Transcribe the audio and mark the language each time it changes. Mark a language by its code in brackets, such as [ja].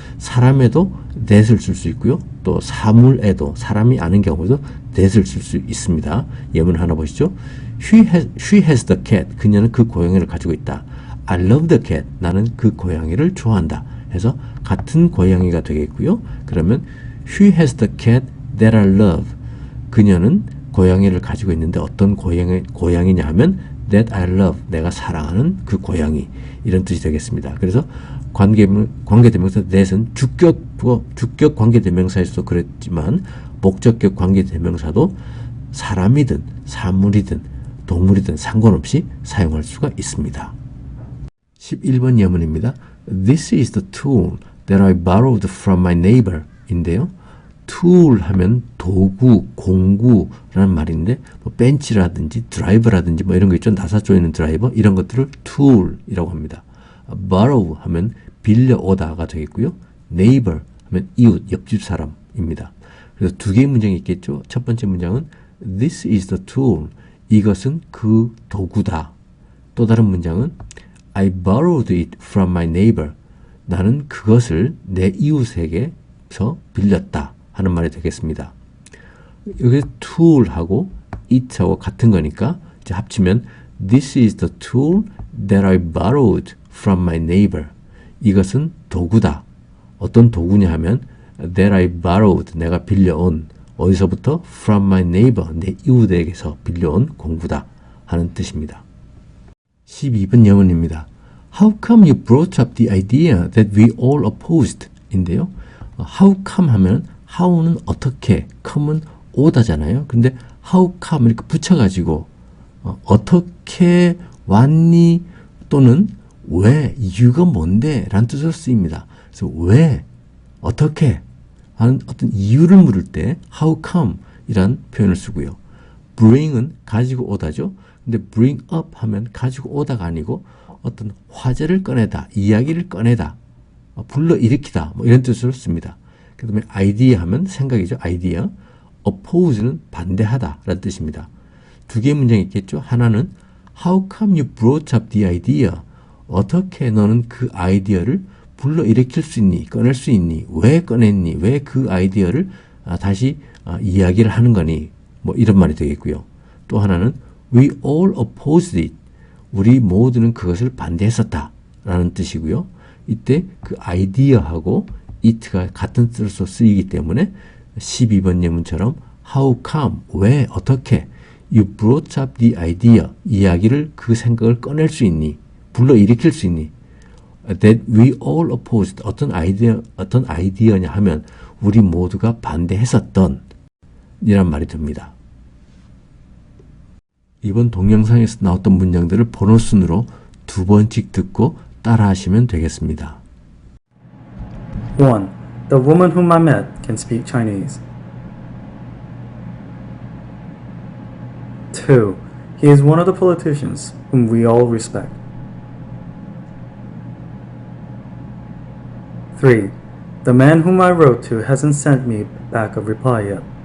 [ko] 사람에도 that을 쓸 수 있고요. 또 사물에도 사람이 아는 경우에도 that을 쓸 수 있습니다. 예문 하나 보시죠. [en] She has the cat. [ko] 그녀는 그 고양이를 가지고 있다. [en] I love the cat. [ko] 나는 그 고양이를 좋아한다. 해서 같은 고양이가 되겠고요. 그러면 [en] She has the cat that I love. [ko] 그녀는 고양이를 가지고 있는데 어떤 고양이냐 하면 [en] that I love. [ko] 내가 사랑하는 그 고양이. 이런 뜻이 되겠습니다. 그래서 관계대명사 that은 주격 관계대명사에서도 그랬지만 목적격 관계대명사도 사람이든 사물이든 동물이든 상관없이 사용할 수가 있습니다. 11번 예문입니다. [en] This is the tool that I borrowed from my neighbor [ko] 인데요. tool 하면 도구, 공구라는 말인데 뭐 벤치라든지 드라이버라든지 뭐 이런 거 있죠. 나사 조이는 드라이버 이런 것들을 tool이라고 합니다. borrow 하면 빌려오다가 되겠고요. neighbor 하면 이웃, 옆집 사람입니다. 그래서 두 개의 문장이 있겠죠. 첫 번째 문장은 [en] This is the tool. [ko] 이것은 그 도구다. 또 다른 문장은 [en] I borrowed it from my neighbor. [ko] 나는 그것을 내 이웃에게서 빌렸다 하는 말이 되겠습니다. 여기 tool하고 it하고 같은 거니까 이제 합치면 [en] This is the tool that I borrowed from my neighbor. [ko] 이것은 도구다. 어떤 도구냐 하면 [en] that I borrowed. [ko] 내가 빌려온 어디서부터? From [en] my neighbor. [ko] 내 이웃에게서 빌려온 공구다 하는 뜻입니다. 12번 예문입니다. [en] How come you brought up the idea that we all opposed? [ko] 인데요. How come 하면 how는 어떻게, come은 오다잖아요. 근데 how come 이렇게 붙여가지고 어떻게 왔니? 또는 왜, 이유가 뭔데? 라는 뜻으로 쓰입니다. 그래서 왜, 어떻게 하는 어떤 이유를 물을 때 how come 이란 표현을 쓰고요. bring은 가지고 오다죠. 근데 bring up 하면 가지고 오다가 아니고 어떤 화제를 꺼내다, 이야기를 꺼내다, 불러일으키다 뭐 이런 뜻으로 씁니다. 그 다음에 idea 하면 생각이죠. idea. oppose는 반대하다 라는 뜻입니다. 두 개의 문장이 있겠죠. 하나는 [en] How come you brought up the idea? [ko] 어떻게 너는 그 아이디어를 불러일으킬 수 있니? 꺼낼 수 있니? 왜 꺼냈니? 왜 그 아이디어를 다시 이야기를 하는 거니? 뭐 이런 말이 되겠고요. 또 하나는 [en] We all opposed it. [ko] 우리 모두는 그것을 반대했었다 라는 뜻이고요. 이때 그 idea하고 it가 같은 뜻으로 쓰이기 때문에 12번 예문처럼 how come, 왜, 어떻게 [en] you brought up the idea, [ko] 이야기를 그 생각을 꺼낼 수 있니? 불러일으킬 수 있니? [en] that we all opposed, [ko] 어떤 아이디어냐 하면 우리 모두가 반대했었던 이란 말이 됩니다. 이번 동영상에서 나왔던 문장들을 번호 순으로 두 번씩 듣고 따라 하시면 되겠습니다. 1. [en] The woman whom I met can speak Chinese. 2. He is one of the politicians whom we all respect. 3. The man whom I wrote to hasn't sent me back a reply yet.